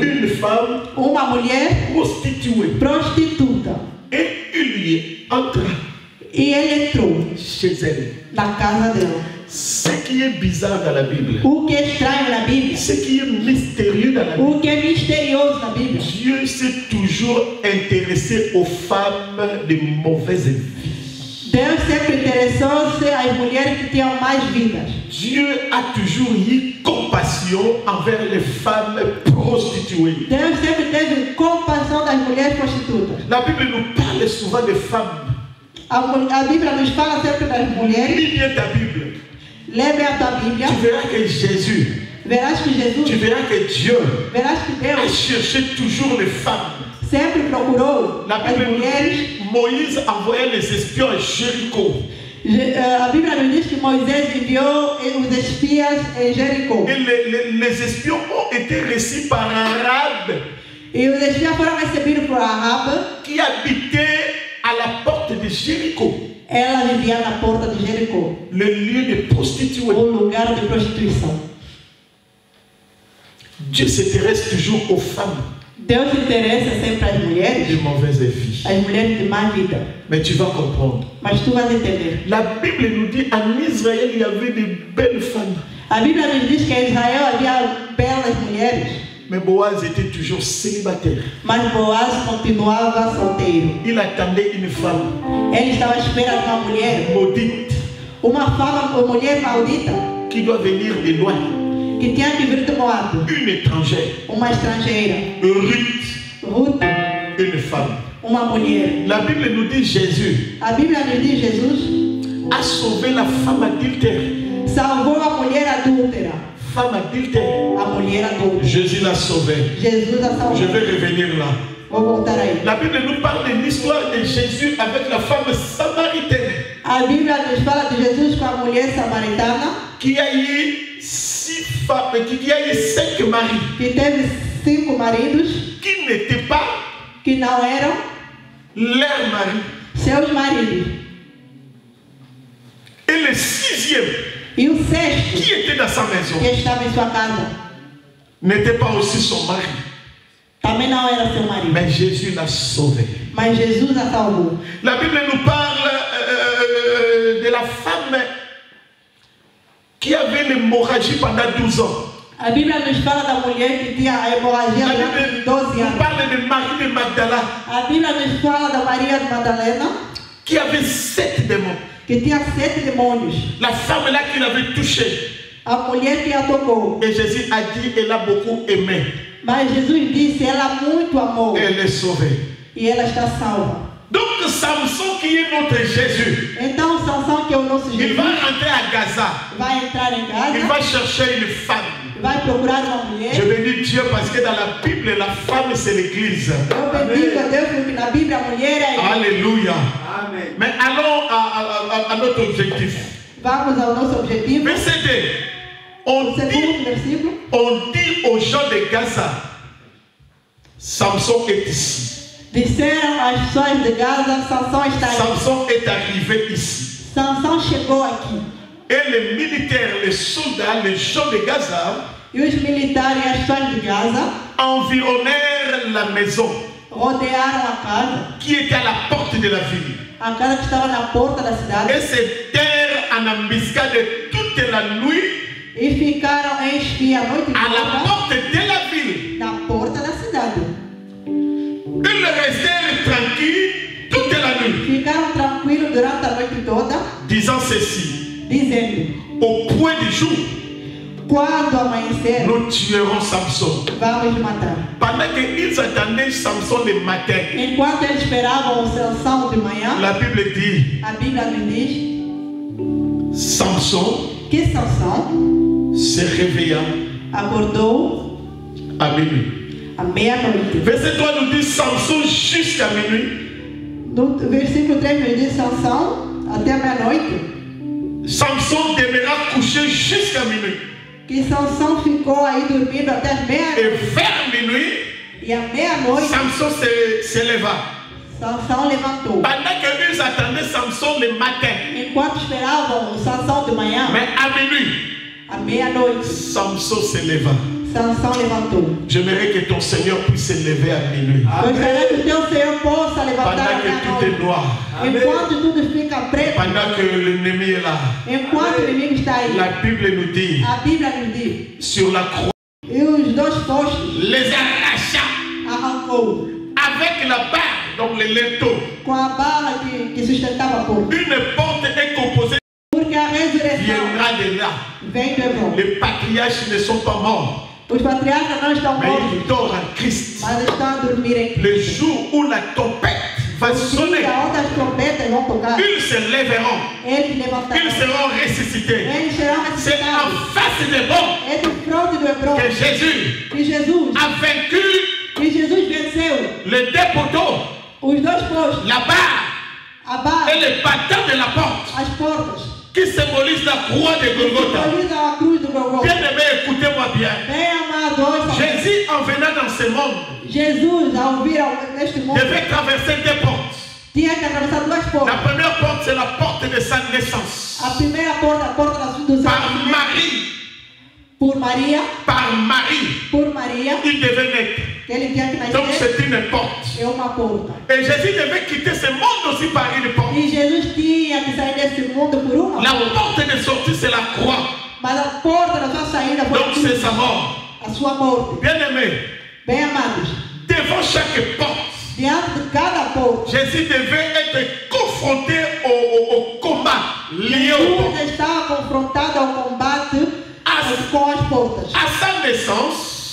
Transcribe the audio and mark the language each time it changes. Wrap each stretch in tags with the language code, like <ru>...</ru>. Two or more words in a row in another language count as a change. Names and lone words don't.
<fr>une femme</fr> <pt>uma mulher</pt> <fr>prostituée</fr> <pt>prostituta</pt> <fr>et il y entra</fr> <pt>e ele entrou</pt> <fr>chez elle.</fr> <pt>na casa dela.</pt> <fr>Ce qui est bizarre dans la Bible,</fr> <pt>O que é estranho na Bíblia,</pt> <fr>ce qui est mystérieux dans la Bible,</fr> <pt>o que é misterioso na Bíblia,</pt> <fr>Dieu s'est toujours intéressé aux femmes de mauvaise vie.</fr> <pt>Deus sempre interessou-se às mulheres que tinham mais vidas.</pt> <fr>Dieu a toujours eu compassion envers les femmes prostituées.</fr> <pt>Deus sempre teve compaixão das mulheres prostitutas.</pt> <fr>La Bible nous parle souvent de femmes.</fr> <pt>A Bíblia nos fala sempre das mulheres.</pt> <fr>Lis bien ta Bible.</fr> <pt>Lê bem a tua Bíblia.</pt> <fr>Tu verras que Jésus,</fr> <pt>Verás que</pt> <fr>tu</fr> <pt>Jesus,</pt> <fr>verras que Dieu</fr> <pt>verás que</pt> <fr>a</fr> <pt>Deus</pt> <fr>cherché toujours les femmes.</fr> <pt>sempre procurou</pt> <fr>La</fr> <pt>as</pt> <fr>Bible nous</fr> <pt>mulheres.</pt> <fr>dit, Moïse envoyait les espions à Jéricho.</fr> <pt>A Bíblia nos diz que Moisés enviou os espias em Jericó.</pt> <fr>Et les espions ont été reçus par Rahab</fr> <pt>E os espias foram recebidos por Rahab.</pt> <fr>qui habitait à la porte de Jéricho,</fr> <pt>Ela vivia na porta de Jericó,</pt> <fr>le lieu de prostituée.</fr> <pt>o lugar de prostituição.</pt> <fr>Dieu s'intéresse toujours aux femmes</fr> <pt>Deus se interessa sempre às mulheres,</pt> <fr>de mauvaise vie.</fr> <pt>as mulheres de má vida.</pt> <fr>Mais tu vas comprendre.</fr> <pt>Mas tu vas entender.</pt> <fr>La Bible nous dit en Israël il y avait de belles femmes.</fr> <pt>A Bíblia nos diz que em Israel havia belas mulheres,</pt> <fr>Mais Boaz était toujours célibataire.</fr> <pt>mas Boaz continuava solteiro.</pt> <fr>Il attendait une femme</fr> <pt>Ele estava à espera de uma mulher,</pt> <fr>maudite</fr> <pt>uma mulher maldita,</pt> <fr>qui doit venir de loin.</fr> <pt>que tinha que vir do Moab,</pt> <fr>Une étrangère.</fr> <pt>uma estrangeira,</pt> <fr>Ruth,</fr> <pt>Ruth,</pt> <fr>une femme.</fr> <pt>uma mulher.</pt> <fr>La Bible nous dit Jésus</fr> <pt>A Bíblia nos diz Jesus</pt> <fr>a sauvé la femme adultère.</fr> <pt>salvou a mulher adúltera.</pt> <fr>Femme adultère.</fr> <pt>A mulher adúltera.</pt> <fr>Jésus l'a sauvée.</fr> <pt>Jesus a salvou.</pt> <fr>Je vais revenir là.</fr> <pt>Vou voltar aí.</pt> <fr>La Bible nous parle de l'histoire de Jésus avec la femme samaritaine</fr> <pt>A Bíblia nos fala de Jesus com a mulher samaritana</pt> <fr>qui a eu 6 femmes, qui a eu 5 maris</fr> <pt>que teve 5 maridos</pt> <fr>qui n'étaient pas</fr> <pt>que não eram</pt> <fr>leur mari.</fr> <pt>seus maridos.</pt> <fr>Et le 6e</fr> <pt>E o sexto,</pt> <fr>qui était dans sa maison</fr> <pt>que estava em sua casa,</pt> <fr>n'était pas aussi son mari.</fr> <pt>também não era seu marido.</pt> <fr>Mais Jésus l'a sauvé.</fr> <pt>Mas Jesus a salvou.</pt> <fr>La Bible nous parle de la femme qui avait l'hémorragie pendant 12 ans.</fr> <pt>A Bíblia nos fala da mulher que tinha a hemorragia</pt> <fr>La</fr> <pt>durante</pt> <fr>Bible</fr> <pt>12</pt> <fr>nous</fr> <pt>anos.</pt> <fr>parle de Marie de Magdala</fr> <pt>A Bíblia nos fala da Maria de Madalena,</pt> <fr>qui avait 7 démons.</fr> <pt>que tinha 7 demônios.</pt> <fr>La femme là qui l'avait touchée.</fr> <pt>A mulher que a tocou.</pt> <fr>Et Jésus a dit, elle a beaucoup aimé.</fr> <pt>Mas Jesus disse, ela muito amou.</pt> <fr>Et elle est sauvée.</fr> <pt>E ela está salva.</pt> <fr>Donc Samson qui est notre Jésus,</fr> <pt>Então Sansão, que é o nosso</pt> <fr>il</fr> <pt>Jesus,</pt> <fr>va rentrer à Gaza.</fr> <pt>vai entrar em</pt> <fr>Il</fr> <pt>casa,</pt> <fr>va chercher une femme.</fr> <pt>vai procurar uma</pt> <fr>Je</fr> <pt>mulher.</pt> <fr>bénis Dieu parce que dans la Bible, la femme c'est l'église.</fr> <pt>Eu bendigo a Deus porque na Bíblia a mulher é.</pt> <fr>Alléluia.</fr> <pt>Amen.</pt> <fr>Mais allons à notre objectif.</fr> <pt>Vamos ao nosso objetivo.</pt> <fr>Verset 2.</fr> <pt>O segundo versículo.</pt> <fr>On dit aux gens de Gaza, Samson est ici.</fr> <pt>Disseram as pessoas de Gaza, Sansão está aí.</pt> <fr>Samson est arrivé ici.</fr> <pt>Sansão chegou aqui.</pt> <fr>Et les militaires, les soldats, les gens de Gaza</fr> <pt>E os militares e as pessoas de Gaza</pt> <fr>environnèrent la maison</fr> <pt>rodearam a casa,</pt> <fr>qui était à la porte de la ville.</fr> <pt>a casa que estava na porta da cidade,</pt> <fr>Et se terrent en embuscade toute la nuit</fr> <pt>e ficaram em espia a noite</pt> <fr>à la</fr> <pt>toda</pt> <fr>porte de la ville.</fr> <pt>na porta da cidade.</pt> <fr>Ils restèrent tranquilles toute la nuit,</fr> <pt>Ficaram tranquilos durante a noite toda,</pt> <fr>disant ceci:</fr> <pt>dizendo:</pt> <fr>au point du jour,</fr> <pt>quando amanhecer,</pt> <fr>nous tuerons Samson.</fr> <pt>vamos matar.</pt> <fr>Pendant qu'ils attendaient Samson le matin,</fr> <pt>Enquanto eles esperavam o Sansão de manhã,</pt> <fr>la Bible dit,</fr> <pt>a Bíblia nos diz</pt> <fr>Samson</fr> <pt>que Sansão</pt> <fr>se réveilla</fr> <pt>acordou</pt> <fr>à minuit.</fr> <pt>à meia-noite.</pt> <fr>Verset 3 nous dit Samson jusqu'à minuit.</fr> <pt>No versículo 3 nos diz Sansão até a meia-noite.</pt> <fr>Samson demeura couché jusqu'à minuit.</fr> <pt>Que Sansão ficou aí dormindo até as</pt> <fr>Et</fr> <pt>meia-noite.</pt> <fr>vers minuit,</fr> <pt>E à meia-noite,</pt> <fr>Samson se leva.</fr> <pt>Sansão levantou.</pt> <fr>Pendant qu'ils attendaient Samson le matin,</fr> <pt>Enquanto esperavam o Sansão de manhã,</pt> <fr>mais à minuit,</fr> <pt>à meia-noite,</pt> <fr>Samson se leva.</fr> <pt>Sansão levantou.</pt> <fr>J'aimerais que ton Seigneur puisse se lever à minuit.</fr> <pt>Gostaria que o teu Senhor possa levantar</pt> <fr>Pendant</fr> <pt>à</pt> <fr>que tout</fr> <pt>meia-noite.</pt> <fr>est noir,</fr> <pt>Enquanto tudo fica preto,</pt> <fr>pendant que l'ennemi est là,</fr> <pt>enquanto o inimigo está aí,</pt> <fr>la Bible nous dit,</fr> <pt>a Bíblia nos diz,</pt> <fr>sur la croix,</fr> <pt>e os dois postos</pt> <fr>les arracha</fr> <pt>arrancou</pt> <fr>avec la barre, donc les linteaux.</fr> <pt>com a barra que sustentava a porta.</pt> <fr>Une porte est composée,</fr> <pt>Porque a resurreição</pt> <fr>viendra de là.</fr> <pt>vem do Hebron.</pt> <fr>Les patriarches ne sont pas morts,</fr> <pt>Os patriarcas não estão</pt> <fr>mais</fr> <pt>mortos,</pt> <fr>ils dorment en Christ.</fr> <pt>mas estão a dormir em</pt> <fr>Le</fr> <pt>Cristo.</pt> <fr>jour où la tempête va sonner,</fr> <pt>Onde as trompetas vão tocar,</pt> <fr>ils se lèveront,</fr> <pt>eles</pt> <fr>ils</fr> <pt>levantarão.</pt> <fr>seront ressuscités.</fr> <pt>Eles serão</pt> <fr>C'est en</fr> <pt>ressuscitados.</pt> <fr>face des bons</fr> <pt>É de fronte do Hebron</pt> <fr>que Jésus</fr> <pt>que Jesus</pt> <fr>a vaincu</fr> <pt>venceu</pt> <fr>les deux poteaux,</fr> <pt>os dois postos,</pt> <fr>la barre</fr> <pt>a barra,</pt> <fr>et les battants de la porte,</fr> <pt>as portas,</pt> <fr>qui symbolisent la croix de Golgotha.</fr> <pt>simbolizam a cruz do Golgotha.</pt> <fr>Bien-aimé, écoutez-moi bien.</fr> <pt>Bem amados,</pt> <fr>Jésus, en venant dans ce monde,</fr> <pt>Jesus, ao vir neste mundo,</pt> <fr>devait traverser deux portes.</fr> <pt>tinha que atravessar duas</pt> <fr>La</fr> <pt>portas.</pt> <fr>première porte, c'est la porte de sa naissance.</fr> <pt>A primeira porta, a porta do</pt> <fr>Par</fr> <pt>céu,</pt> <fr>Marie,</fr> <pt>por Maria,</pt> <fr>il devait naître.</fr> <pt>que ele tinha que</pt> <fr>Donc</fr> <pt>nascer,</pt> <fr>c'est une porte.</fr> <pt>é uma porta.</pt> <fr>Et Jésus devait quitter ce monde aussi par une porte.</fr> <pt>E Jesus tinha que sair desse mundo por uma</pt> <fr>La</fr> <pt>porta.</pt> <fr>porte de sortie, c'est la croix.</fr> <pt>Mas a porta da sua saída foi</pt> <fr>Donc c'est sa mort.</fr> <pt>a sua morte.</pt> <fr>Bien-aimé,</fr> <pt>Bem amados,</pt> <fr>devant chaque porte,</fr> <pt>diante de cada porta,</pt> <fr>Jésus devait être confronté au combat lié aux portes.</fr> <pt>Jesus estava confrontado ao combate</pt> <fr>À,</fr> <pt>com as portas.</pt> <fr>à sa naissance,</fr>